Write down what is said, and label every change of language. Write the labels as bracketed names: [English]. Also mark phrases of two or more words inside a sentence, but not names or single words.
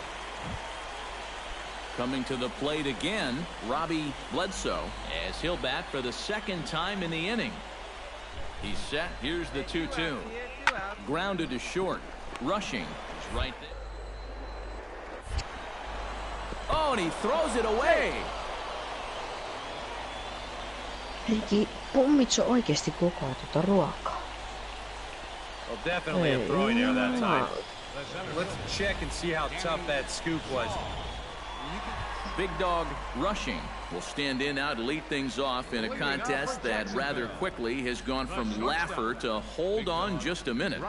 [English] Coming to the plate again, Robbie Bledsoe, as he'll bat for the second time in the inning. He's set. Here's the 2-2. Grounded to short. Rushing is right there. Oh, and he throws it away. [Finnish] Heikki, pommitko oikeesti koko tuota ruokaa? [English] Well, definitely a throwing error that time. Let's check and see how tough that scoop was. Big Dog Rushing will stand in now to lead things off in a contest that rather quickly has gone from laugher to hold on just a minute.